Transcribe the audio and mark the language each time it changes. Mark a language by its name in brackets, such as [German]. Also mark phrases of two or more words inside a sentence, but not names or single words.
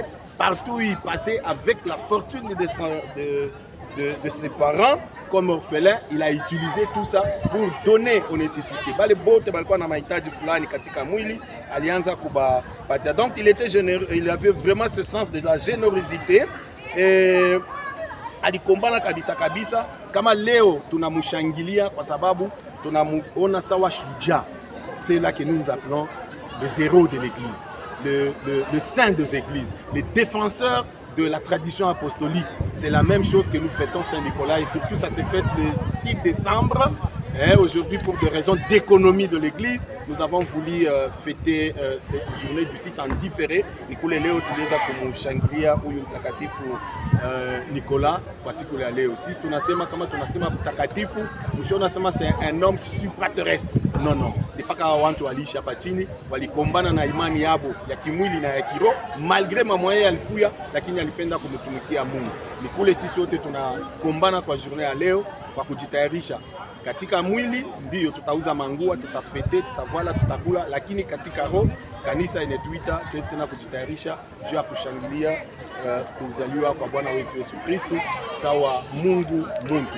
[French] Partout où il passait avec la fortune de ses parents comme orphelin, il a utilisé tout ça pour donner aux nécessités. Donc il était généreux, il avait vraiment ce sens de la générosité et [Swahili] alikombana kabisa kama leo tunamushangilia kwa sababu tunamuona sawa shujaa. [French] C'est là que nous appelons les héros de l'église, le saint des églises, les défenseurs de la tradition apostolique. C'est la même chose que nous fêtons Saint-Nicolas et surtout ça s'est fait le 6 décembre. Aujourd'hui, pour des raisons d'économie de l'église, nous avons voulu fêter cette journée du 6 en différé. [Swahili] Nikule leo tuliweza kumshangilia huyu mtakatifu Nicolas kwa siku ya leo. Sisi tunasema kama tunasema mtakatifu, tunasema [French] c'est un homme supraterrestre. [Swahili] Non. Ni paka watu waliishi hapa chini, walikombana na imani yabo ya kimwili na ya kiroho, malgré mamoya alikuya, lakini alipenda kumtumikia Mungu. Nikule sisi wote tunakombana kwa journée ya leo kwa kujitayarisha. Katika mwili ndio tutauza mangua, tutafete, tutavala, tutakula, lakini katika roho kanisa inatuita tena kujitayarisha juu ya kushangilia kuzaliwa kwa Bwana wetu Yesu Kristo sawa Mungu muntu.